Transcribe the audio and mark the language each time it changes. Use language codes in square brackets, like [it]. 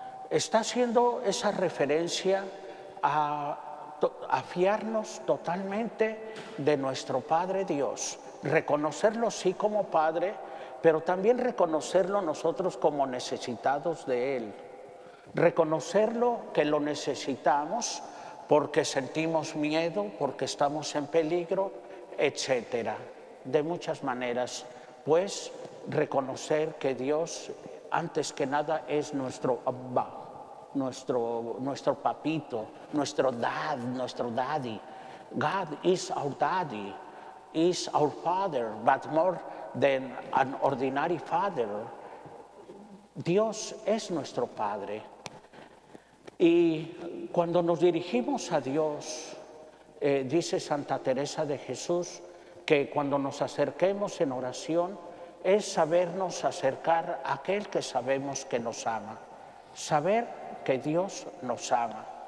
[es] está haciendo esa referencia a fiarnos totalmente de nuestro Padre Dios, reconocerlo sí como Padre, pero también reconocerlo nosotros como necesitados de Él, reconocerlo que lo necesitamos porque sentimos miedo, porque estamos en peligro, etcétera. De muchas maneras, pues reconocer que Dios, antes que nada, es nuestro Abba, nuestro papito, nuestro [en] daddy. God is our daddy, is our father, but more than an ordinary father. [es] Dios es nuestro Padre. Y cuando nos dirigimos a Dios, dice Santa Teresa de Jesús, que cuando nos acerquemos en oración es sabernos acercar a aquel que sabemos que nos ama, saber que Dios nos ama.